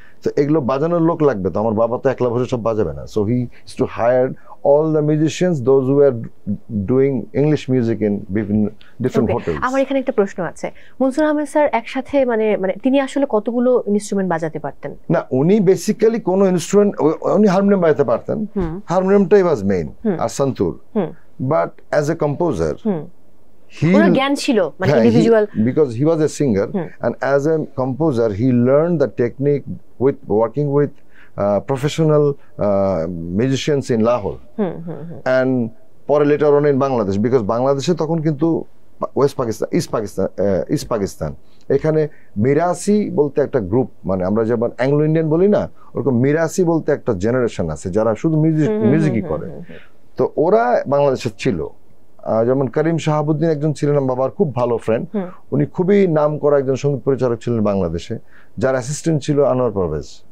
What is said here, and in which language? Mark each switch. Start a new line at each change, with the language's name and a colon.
Bangla: তো এগুলো বাজানোর লোক লাগবে, তো আমার বাবা তো একলা বসে সব বাজাবে না,
English: So he is to hire all the musicians, those who were doing English music in different hotels.
Bangla: আমার এখানে একটা প্রশ্ন আছে, মনসুর আহমেদ স্যার একসাথে মানে তিনি আসলে কতগুলো ইনস্ট্রুমেন্ট বাজাতে পারতেন? না, উনি বেসিক্যালি কোন ইনস্ট্রুমেন্ট, উনি হারমোনিয়াম বাজাতে পারতেন, হারমোনিয়ামটাই ওয়াজ main, আর santoor.
English: but as a composer
Bangla: জ্ঞান ছিল, মানে individual,
English: because he was a singer, and as a composer he learned the technique with working with professional musicians in Lahore, and পরে later on in Bangladesh, because
Bangla: বাংলাদেশে তখন কিন্তু West Pakistan, east Pakistan. এখানে মিরাসি বলতে একটা গ্রুপ, মানে আমরা যেমন অ্যাংলো ইন্ডিয়ান বলি না, ওরকম মিরাসি বলতে একটা জেনারেশন আছে যারা শুধু মিউজিকই করে। তো ওরা বাংলাদেশে ছিল। যেমন করিম শাহাবুদ্দিন একজন ছিলেন আমার বাবার খুব ভালো ফ্রেন্ড, উনি খুবই নাম করা একজন সঙ্গীত পরিচালক ছিলেন বাংলাদেশে, যার অ্যাসিস্ট্যান্ট ছিল আনোয়ার পারভেজ।